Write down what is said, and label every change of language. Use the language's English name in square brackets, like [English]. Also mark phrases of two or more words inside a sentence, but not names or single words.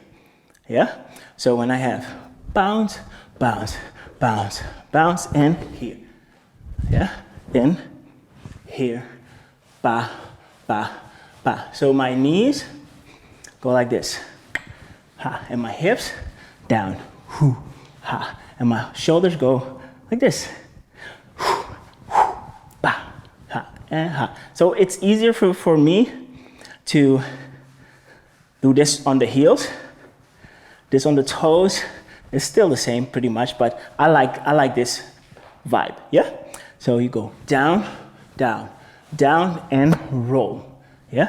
[English] Yeah, so when I have bounce, bounce, bounce, bounce, and here. Yeah, in, here, ba, ba, ba. So my knees go like this. Ha, and my hips down. Hoo, ha. And my shoulders go like this. Hoo, hoo, ba, ha, and ha. So it's easier for me to do this on the heels This on the toes is still the same pretty much, but I like this vibe, yeah? So you go down, down, down, and roll, yeah?